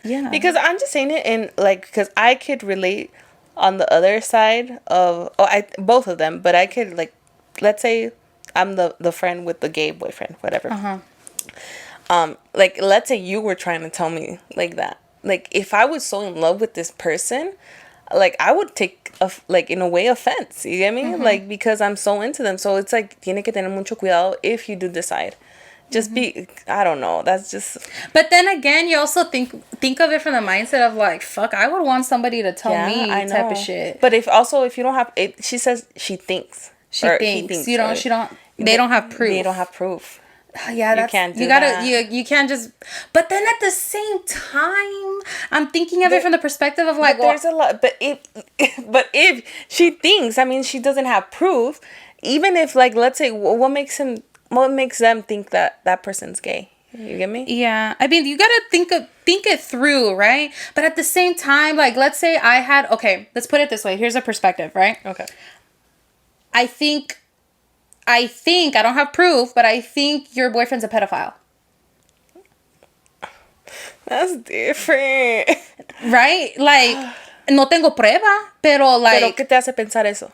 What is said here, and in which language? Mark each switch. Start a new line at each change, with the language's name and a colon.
English: I'm just saying it in like, because I could relate on the other side of both of them, but I could, like, let's say I'm the friend with the gay boyfriend, whatever. Like, let's say you were trying to tell me like that. Like, if I was so in love with this person, like, I would take in a way, offense. You get me? Mm-hmm. Like, because I'm so into them. So it's like,
Spanish: tiene que tener mucho cuidado
English: if you do decide. Just be, I don't know. That's just. But then again, you also think of it from the mindset of like, fuck, I would want somebody to tell me type of shit. But if you don't have it, she says she thinks. She thinks. They don't have proof. They don't have proof. Yeah, you can't do that. You can't just. But then at the same time, I'm thinking of it from the perspective of like, there's a lot. But if she thinks, I mean, she doesn't have proof. Even if, like, let's say, what makes them think that person's gay? You get me? Yeah, I mean, you gotta think it through, right? But at the same time, like, let's say let's put it this way. Here's a perspective, right? Okay. I think I don't have proof, but I think your boyfriend's a pedophile. That's different. Right?
Spanish: Like, no tengo prueba, pero like... Pero ¿qué te hace pensar eso?